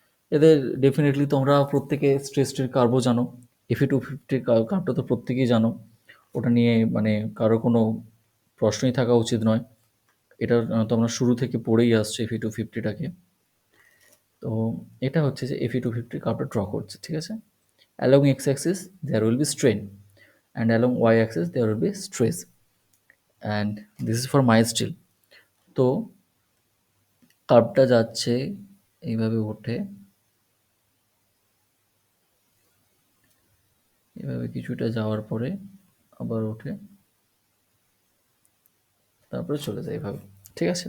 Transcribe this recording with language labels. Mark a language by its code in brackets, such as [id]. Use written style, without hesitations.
[bn] এদের ডেফিনিটলি তোমরা প্রত্যেকে স্ট্রেস কার্ভও জানো। Fe 250 কার্ভটা তো প্রত্যেকেই জানো। ওটা নিয়ে মানে কারো কোনো প্রশ্নই থাকা উচিত নয়। এটা তোমরা শুরু থেকে পড়েই আসছো Fe 250টাকে। তো এটা হচ্ছে যে Fe 250 কার্ভটা ড্র করছে। ঠিক আছে? [en] Along x axis there will be strain and along y axis there will be stress, and this is for my steel. [bn] তো কার্ভটা যাচ্ছে এইভাবে ওঠে, এভাবে কিছুটা যাওয়ার পরে আবার ওঠে, তারপরে চলে যায় এভাবে। ঠিক আছে?